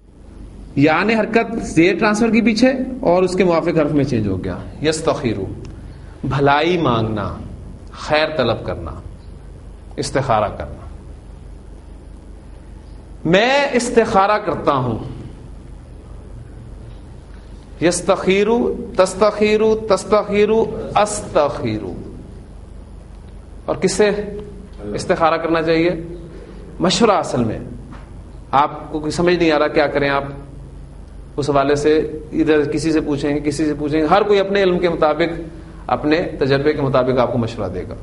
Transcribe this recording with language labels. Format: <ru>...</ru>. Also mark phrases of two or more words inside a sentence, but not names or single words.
<ur>یا نے حرکت زیر ٹرانسفر کی پیچھے، اور اس کے موافق حرف میں چینج ہو گیا.</ur> <ar>یستخیرو.</ar> <ur>بھلائی مانگنا، خیر طلب کرنا، استخارہ کرنا. میں استخارہ کرتا ہوں.</ur> <ar>یستخیر، تستخیر، تستخیر، استخیر.</ar> <ur>اور کس سے استخارہ کرنا چاہیے؟ مشورہ. اصل میں آپ کو کوئی سمجھ نہیں آ رہا کیا کریں، آپ اس حوالے سے ادھر کسی سے پوچھیں گے، کسی سے پوچھیں گے، ہر کوئی اپنے علم کے مطابق، اپنے تجربے کے مطابق آپ کو مشورہ دے گا.</ur>